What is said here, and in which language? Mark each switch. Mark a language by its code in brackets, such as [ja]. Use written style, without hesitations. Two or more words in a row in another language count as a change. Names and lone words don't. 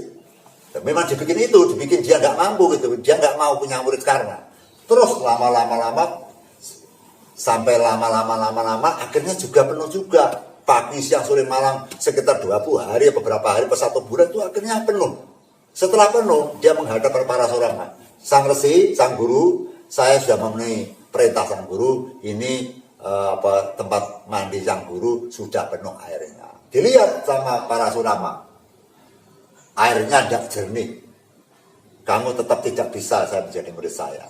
[id] Dan memang dibikin dia nggak mampu gitu, dia nggak mau punya murid karena. Terus lama-lama sampai lama-lama akhirnya juga penuh juga. Pagi, siang, sore, malam sekitar 20 hari, beberapa hari, per 1 bulan itu akhirnya penuh. Setelah penuh, dia menghadap Parasurama. Sang resi, sang guru, saya sudah memenuhi perintah sang guru, ini tempat mandi sang guru sudah penuh airnya. Dilihat sama Parasurama, airnya tidak jernih. Kamu tetap tidak bisa saya menjadi murid saya.